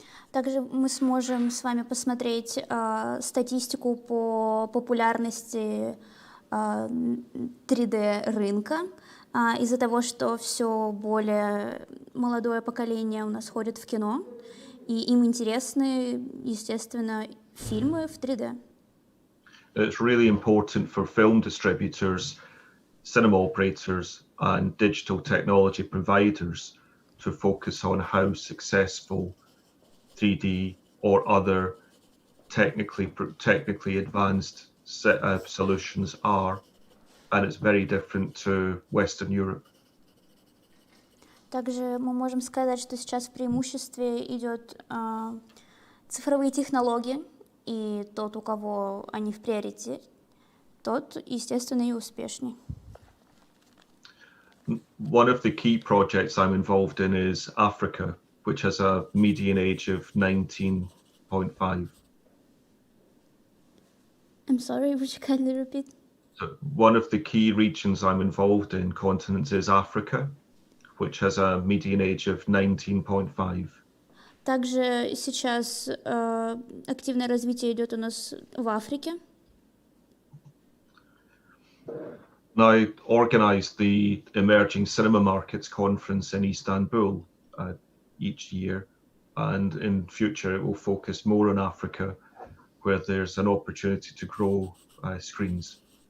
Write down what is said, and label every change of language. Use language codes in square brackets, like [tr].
[ru] Также мы сможем с вами посмотреть статистику по популярности 3D рынка. Из-за того, что все более молодое поколение у нас ходит в кино, и им интересны, естественно, фильмы в 3D. [en] It's really important for film distributors, cinema operators, and digital technology providers to focus on how successful 3D or other technically advanced solutions are, and it's very different to Western Europe. [ru] Также мы можем сказать, что сейчас в преимуществе идет цифровые технологии, и тот, у кого они в приоритете, тот, естественно, и успешней. [en] One of the key projects I'm involved in is Africa, which has a median age of 19.5. I'm sorry, would you kindly repeat? So one of the key regions I'm involved in, continents, is Africa, which has a median age of 19.5. [ru] Также сейчас активное развитие идет у нас в Африке. [en] Now, I organise the Emerging Cinema Markets Conference in Istanbul each year, and in future it will focus more on Africa, where there's an opportunity to grow screens.